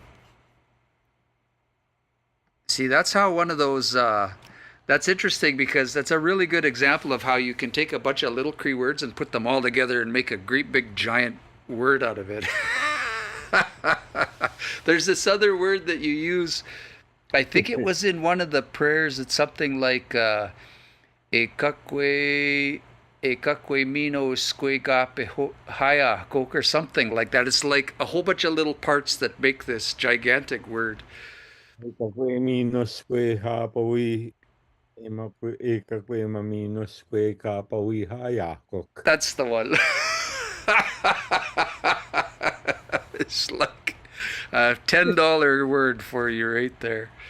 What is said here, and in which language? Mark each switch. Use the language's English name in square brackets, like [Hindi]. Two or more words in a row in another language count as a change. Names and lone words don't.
[English] See, that's how one of those, that's interesting because that's a really good example of how you can take a bunch of little Cree words and put them all together and make a great big giant word out of it. There's this other word that you use, I think it was in one of the prayers, it's something like [Cree] Ekakwe mino squegape haya kok [English] or something like that. It's like a whole bunch of little parts that make this gigantic word. That's the one. It's like a $10 word for you right there.